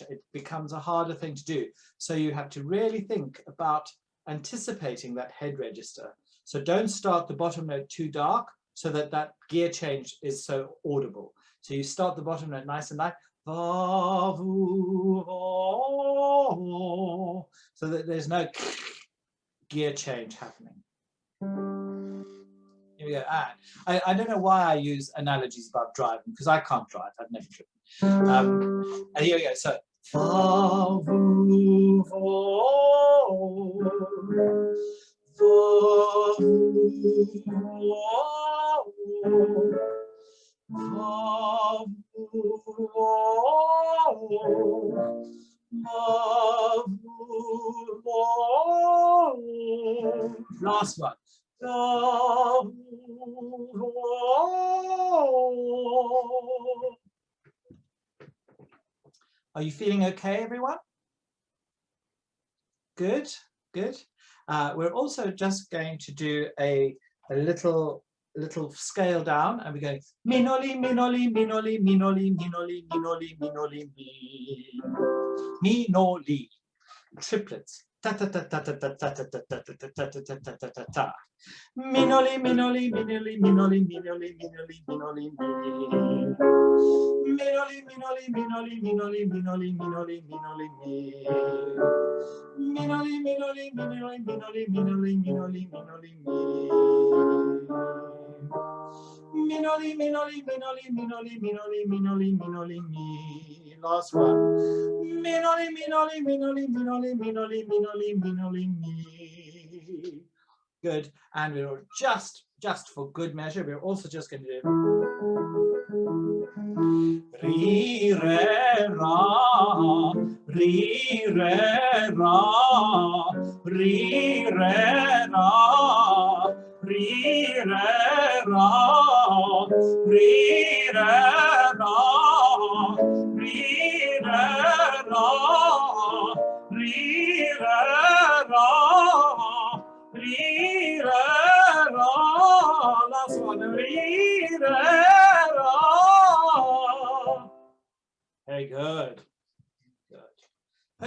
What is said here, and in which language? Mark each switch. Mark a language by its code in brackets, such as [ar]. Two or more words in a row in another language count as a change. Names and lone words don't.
[en] It becomes a harder thing to do. So you have to really think about anticipating that head register. So don't start the bottom note too dark so that that gear change is so audible. So you start the bottom note nice and light, va, vu, vo, so that there's no gear change happening. Here we go. And I don't know why I use analogies about driving, because I can't drive, I've never driven. And here we go. So va, vu, vo, va, vu, vo, va, vu, vo, va, vu, vo. Last one. Are you feeling okay, everyone? Good, good. We're also just going to do a little scale down, and we're going minoli, minoli, minoli, minoli, minoli, minoli, minoli, mi, minoli. Triplets. Ta ta ta ta ta ta ta ta ta ta ta ta ta ta ta ta ta. Minoli, minoli, minoli, minoli, minoli, minoli, minoli, minoli. Minoli, minoli, minoli, minoli, minoli, minoli, minoli, mi. Minoli, minoli, minoli, minoli, minoli, minoli, minoli, mi. Minoli, minoli, minoli, minoli, minoli, minoli, minoli, mi. Last one. Minoli, minoli, minoli, minoli, minoli, minoli, minoli, mi. Good. And we're just for good measure, we're also just going to do re, re, ra, re, re, ra, re, re, ra, re, re, ra, re, re, ra, re, re, ra, re, re, ra, re, re, ra. Last one. Re, re, ra. Very good. Good.